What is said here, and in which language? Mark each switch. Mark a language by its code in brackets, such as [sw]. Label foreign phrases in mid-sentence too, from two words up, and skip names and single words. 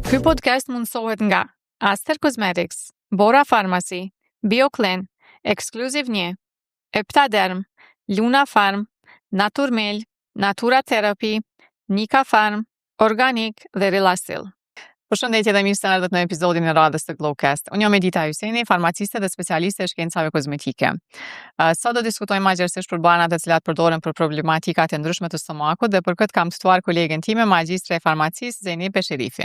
[sq] podcast mundësohet nga Aster Cosmetics, Bora Pharmacy, BioClean, Exclusive 1, Eptaderm, Luna Farm, Naturmel, Natura Therapy, Nika Farm, Organic dhe Relasil. Përshëndetje dhe mirë se erdhët në episodin e radhës të Glowcast. Unë jam Edita Hyseni, farmaciste dhe specialiste e shkencave kozmetike. Sot do diskutojmë magjërsisht për banat të cilat përdoren për problematikat e ndryshme të stomakut dhe për këtë kam të ftuar kolegen time, magjistre e farmacisë Zeynep Besherifi.